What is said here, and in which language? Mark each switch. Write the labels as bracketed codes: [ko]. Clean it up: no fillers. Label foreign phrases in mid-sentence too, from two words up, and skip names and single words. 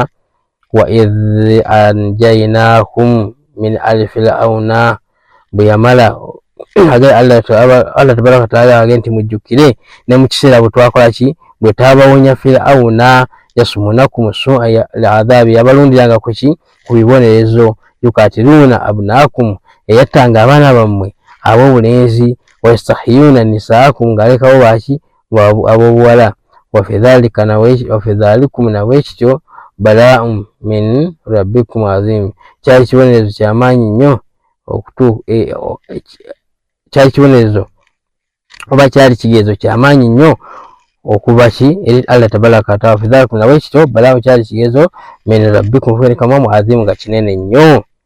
[ar] وإذ أنجيناهم من آل فرعون [lg] bwe yamala Allah [ar] تبارك تعالى [lg] agenda nti mujjukire ne mu kiseera bwe twakola ki bwe tabawonya Firauna [ar] يسومونكم سوء العذاب [lg] yabalundiranga ku ki ku bibonerezo. [ar] يقتلون أبناءكم [lg] eyattanga abaana bammwe ab'obulenzi [ar] ويستحيون نساءكم [lg] ng'alekawo baki ab'obuwala. [ar] وفي ذلكم [lg] nawekityo [ar] بلاء من ربكم عظيم [lg] kyali kibonerezo kyamaanyi nnyo kyali kibonerezo oba kyali kigezo kyamaanyi nnyo okuba ki eri Allah [ar] تبارك تعالى. في ذلكم [lg] nawekityo bala'un kyali kigezo [ar] من ربكم [lg] kubeerekamu azimu nga kinene nnyo.